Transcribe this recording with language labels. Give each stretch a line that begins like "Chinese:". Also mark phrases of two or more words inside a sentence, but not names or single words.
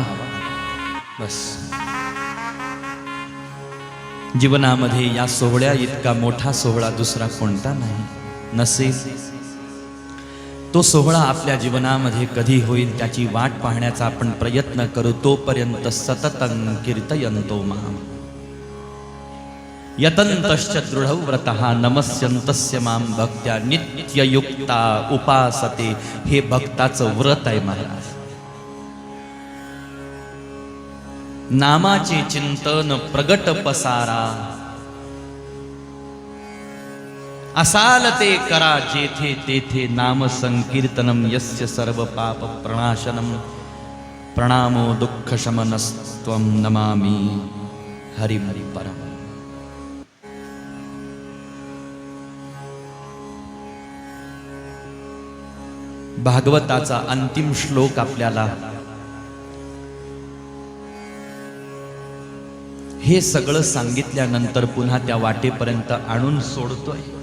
Marathi: बस जीवनामध्ये या सोहळ्या इतका मोठा सोहळा दुसरा कोणता नाही. नसेल तो सोहळा आपल्या जीवनामध्ये कधी होईल त्याची वाट पाहण्याचा आपण प्रयत्न करू.
Sanskrit: तोपर्यंत सततं कीर्तयन्तो माम यतन्तश्च दृढव्रतः नमस्यन्तस्य मां भक्त्या नित्ययुक्ता उपासते.
Marathi: हे भक्ताचं व्रत आहे महाराज. नामाचे चिंतन प्रगट पसारा, असाल ते करा जेथे तेथे.
Sanskrit: नाम संकीर्तनम यस्य सर्व पाप प्रणाशनम. प्रणामो दुःख शमनस्त्वं नमामि हरिं परम.
Marathi: भागवताचा अंतिम श्लोक आपल्याला हे सगळं सांगितल्यानंतर पुन्हा त्या वाटेपर्यंत आणून सोडतोय.